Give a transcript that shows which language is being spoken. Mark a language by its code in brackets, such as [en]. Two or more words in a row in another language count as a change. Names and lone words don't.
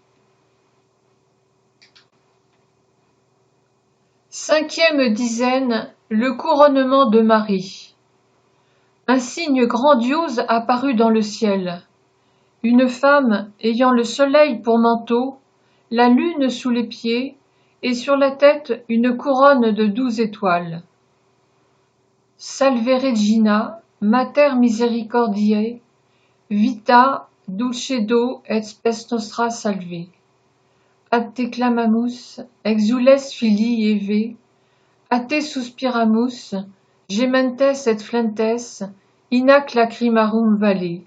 [fr] Cinquième dizaine, le couronnement de Marie. Un signe grandiose apparut dans le ciel. Une femme ayant le soleil pour manteau, la lune sous les pieds, et sur la tête une couronne de 12 étoiles. [la] Salve Regina, Mater Misericordiae, vita, dulcedo et spes nostra salve. Ad te clamamus, exules filii Eve, a te suspiramus, gementes et flentes, inac lacrimarum valle.